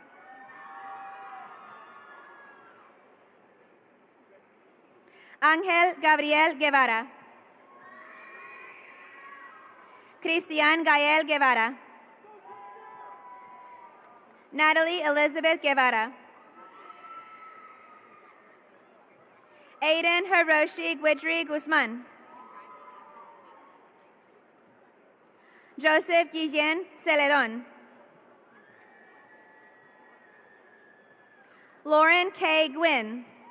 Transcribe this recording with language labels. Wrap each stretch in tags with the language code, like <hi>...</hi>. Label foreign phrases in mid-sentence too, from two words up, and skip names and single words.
<en>Ángel Gabriel Guevara. Cristian Gael Guevara. Natalie Elizabeth Guevara. Aiden Hiroshi Guidry Guzman. Joseph Guillen Celedon. Lauren K. Gwynn.</en>